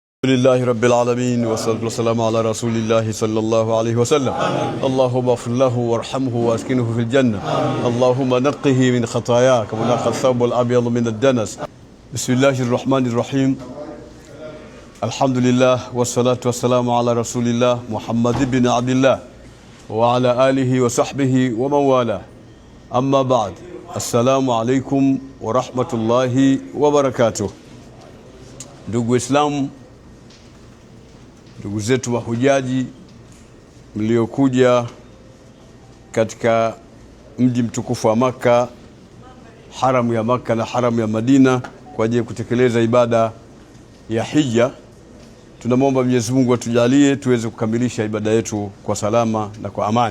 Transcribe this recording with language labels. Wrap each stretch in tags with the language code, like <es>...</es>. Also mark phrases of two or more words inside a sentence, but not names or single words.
<ar>الحمد لله رب العالمين والصلاة والسلام على رسول الله صلى الله عليه وسلم. اللهم اغفر له وارحمه وأسكنه في الجنة. اللهم نقه من الخطايا كما ينقى الثوب الأبيض من الدنس. بسم الله الرحمن الرحيم. الحمد لله والصلاة والسلام على رسول الله محمد بن عبد الله وعلى آله وصحبه ومن والاه. أما بعد. السلام عليكم ورحمة الله وبركاته.</ar> <sw>Ndugu Waislamu, ndugu zetu mahujaji mliokuja katika mji mtukufu wa Makka, haramu ya Makka na haramu ya Madina kwa ajili ya kutekeleza ibada ya hija, tunamwomba Mwenyezi Mungu atujalie tuweze kukamilisha ibada yetu kwa salama na kwa amani.</sw>